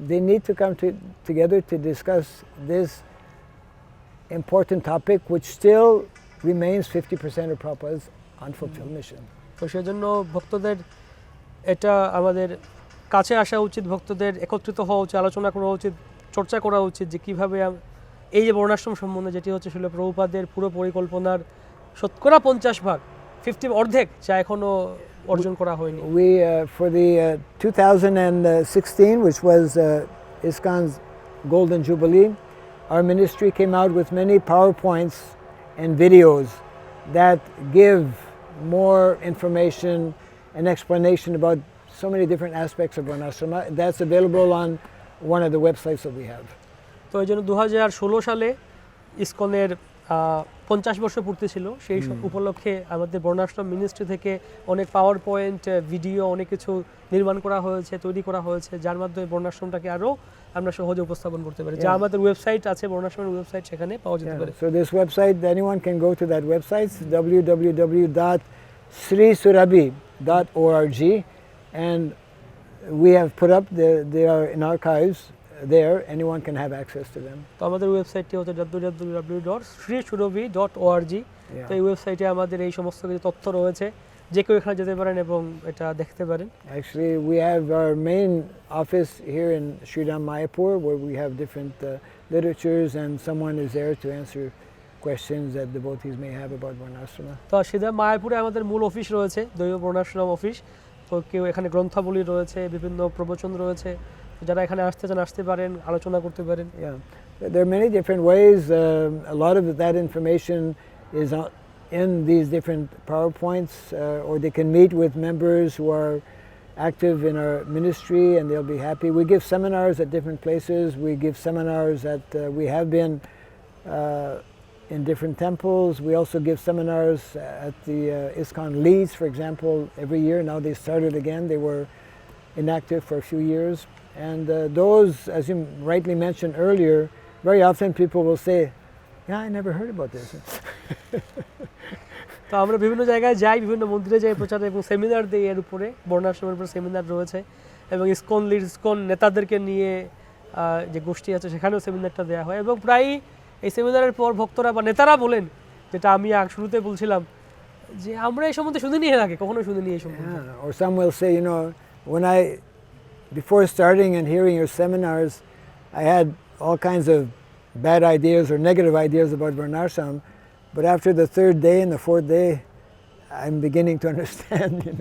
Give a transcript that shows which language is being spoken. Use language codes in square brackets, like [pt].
[en] They need to come together to discuss this important topic which still remains 50% of Prabhupada's unfulfilled mission. [bn] তো সেজন্য ভক্তদের এটা আমাদের কাছে আসা উচিত, ভক্তদের একত্রিত হওয়া উচিত, আলোচনা করা উচিত, চর্চা করা উচিত যে কীভাবে এই যে বর্ণাশ্রম সম্বন্ধে যেটি হচ্ছে শিল প্রভুপাদের পুরো পরিকল্পনার শতকরা 50% 50 অর্ধেক যা এখনো অর্জন করা হয়নি। [en] We for the 2016, which was ISKCON's Golden Jubilee, our ministry came out with many PowerPoints and videos that give more information and explanation about so many different aspects of Varnasrama. That's available on one of the websites that we have. [bn] তো এই জন্য 2016 সালে ইসকনের 50 বর্ষ পূর্তি ছিল, সেই উপলক্ষে আমাদের বর্ণাশ্রম মিনিস্ট্রি থেকে অনেক পাওয়ার পয়েন্ট, ভিডিও, অনেক কিছু নির্মাণ করা হয়েছে, তৈরি করা হয়েছে, যার মাধ্যমে বর্ণাশ্রমটাকে আরও আমরা সহজে উপস্থাপন করতে পারি। যা আমাদের ওয়েবসাইট আছে, বর্ণাশ্রমের ওয়েবসাইট, সেখানে পাওয়া যেতে পারে। [en] So this website, anyone can go to that website, www.srisurabi.org, and we have put up, they are in archives there, anyone can have access to them. [bn] তো আমাদের ওয়েবসাইটটি হচ্ছে www.srisurabi.org। তো এই ওয়েবসাইটে আমাদের এই সমস্ত কিছু তথ্য রয়েছে, যে কেউ এখানে যেতে পারেন এবং এটা দেখতে পারেন। [en] Actually, we have our main office here in Sridham, Mayapur, where we have different literatures, and someone is there to answer questions that devotees may have about Varnasrama. [bn] তো সিধা মায়াপুরে আমাদের মূল অফিস রয়েছে, দৈব বর্ণাশ্রম অফিস। তো কেউ এখানে গ্রন্থাবলী রয়েছে, বিভিন্ন প্রবচন রয়েছে, যারা এখানে আসতে চান আসতে পারেন, আলোচনা করতে পারেন। [en] Yeah, there are many different ways. A lot of that information is in these different PowerPoints, or they can meet with members who are active in our ministry and they'll be happy. We give seminars at different places. We give seminars at, we have been in different temples. We also give seminars at the ISKCON Leeds, for example, every year. Now they started again. They were inactive for a few years. And those, as you rightly mentioned earlier, very often people will say, yeah, I never heard about this. [bn] তো আমরা বিভিন্ন জায়গায় যাই, বিভিন্ন মন্দিরে যাই, প্রচার এবং সেমিনার দিই এর উপরে, বর্ণাশ্রমের উপরে সেমিনার রয়েছে, এবং ইসকন লিড, ইসকন নেতাদেরকে নিয়ে যে গোষ্ঠী আছে সেখানেও সেমিনারটা দেওয়া হয়। এবং প্রায়ই এই সেমিনারের পর ভক্তরা বা নেতারা বলেন, যেটা আমি শুরুতে বলছিলাম, যে আমরা এই সম্বন্ধে শুনিনি এর আগে, কখনো শুনিনি এই সম্বন্ধে। [en] Or some will say, when before starting and hearing your seminars, I had all kinds of bad ideas or negative ideas about Varnasrama, but after the third day and the fourth day, I'm beginning to understand,